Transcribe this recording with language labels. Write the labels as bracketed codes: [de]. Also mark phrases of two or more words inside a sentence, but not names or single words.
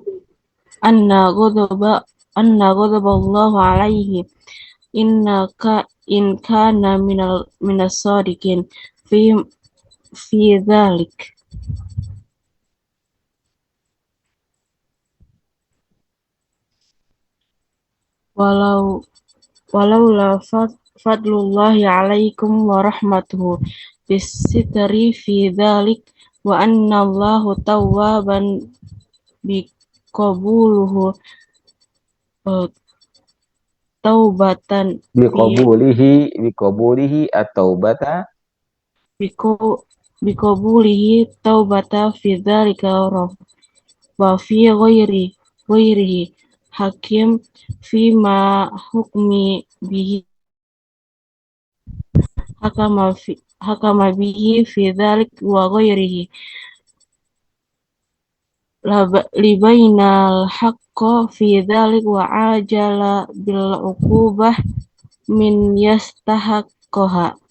[ar] أن غضب الله عليه إن كان من الصادقين في ذلك. ولولا فضل الله عليكم ورحمته بالستر في ذلك وأن الله توابا بقبوله توبة بقبوله التوبة بقبوله توبة في ذلك وفي غيره حكيم فيما حكم به حكم به في ذلك وغيره ليبين الحق في ذلك وعجل بالعقوبة من يستحقها